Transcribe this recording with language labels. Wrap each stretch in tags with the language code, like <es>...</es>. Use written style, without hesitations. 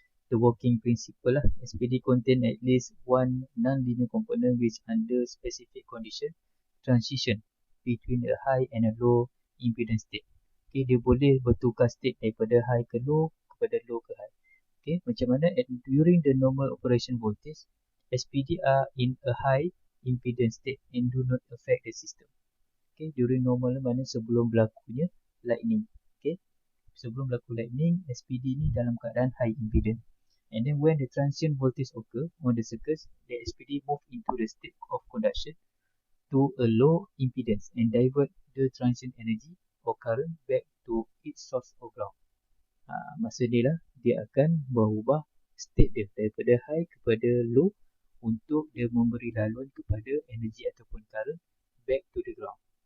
<en>The working principle lah, SPD contain at least one non-linear component which under specific condition transition between a high and a low impedance state.</en> <ms>Okay, dia boleh bertukar state daripada high ke low, kepada low ke high.</ms> <en>Okay,</en> <ms>macam mana</ms> <en>during the normal operation voltage, SPD are in a high impedance state and do not affect the system.</en> <ms>Okay, during normal mana sebelum berlakunya lightning. Okay, sebelum berlaku lightning, SPD ni dalam keadaan high impedance.</ms> <en>And then when the transient voltage occur on the circuits, the SPD move into the state of conduction to a low impedance and divert the transient energy or current back to its source of ground.</en> <ms>Masa ni lah dia akan berubah state dia daripada high kepada low untuk dia memberi laluan kepada energy ataupun current</ms> <en>back to the ground.</en>